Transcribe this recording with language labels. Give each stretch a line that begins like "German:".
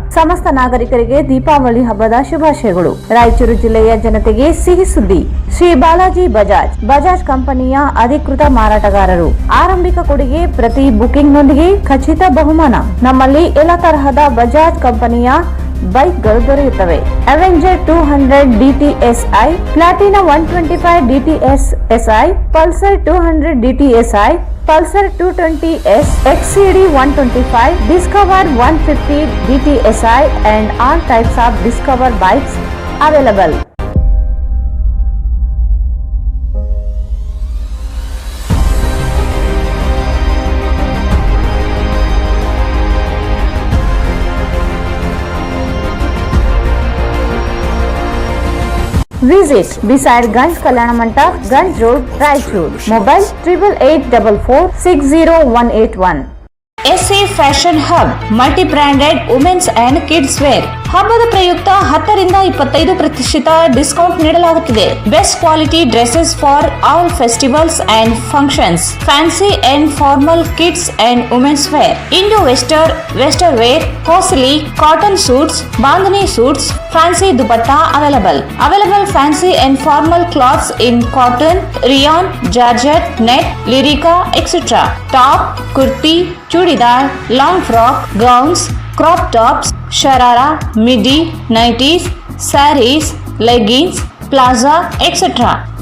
Kannada: ಸಮಸ್ತ ನಾಗರಿಕರಿಗೆ ದೀಪಾವಳಿ ಹಬ್ಬದ ಶುಭಾಶಯಗಳು. ರಾಯಚೂರು ಜಿಲ್ಲೆಯ ಜನತೆಗೆ ಸಿಹಿ ಸುದ್ದಿ. ಶ್ರೀ ಬಾಲಾಜಿ ಬಜಾಜ್ ಕಂಪನಿಯ ಅಧಿಕೃತ ಮಾರಾಟಗಾರರು. ಆರಂಭಿಕ ಕೊಡುಗೆ ಪ್ರತಿ ಬುಕಿಂಗ್ನೊಂದಿಗೆ ಖಚಿತ ಬಹುಮಾನ. ನಮ್ಮಲ್ಲಿ ಎಲ್ಲ ತರಹದ ಬಜಾಜ್ ಕಂಪನಿಯ ಬೈಕ್ಗಳು ದೊರೆಯುತ್ತವೆ.
English: Avenger 200 DTSI, Platina 125 DTSI, Pulsar 200 DTSI, Pulsar 220S, XCD 125, Discover 150 DTSI and all types of Discover bikes available. Visit beside Ganj Kalyana Mandap, Ganj Road, Raichur. Mobile 8844460181. SA Fashion Hub, multi-branded women's and kids wear.
Kannada: ಹಬ್ಬದ ಪ್ರಯುಕ್ತ 10ರಿಂದ 25% discount ನೀಡಲಾಗುತ್ತಿದೆ.
English: Best quality dresses for all festivals and functions. Fancy and formal kids and women's wear. Indo western wear, costly cotton suits, bandhani suits, fancy dupatta available fancy and formal clothes in cotton, rayon, georgette, net, lycra, etcetera. Top, kurti, churidar, long frock, gowns, crop tops, sharara, midi, nighties, sarees, leggings, plaza, etc.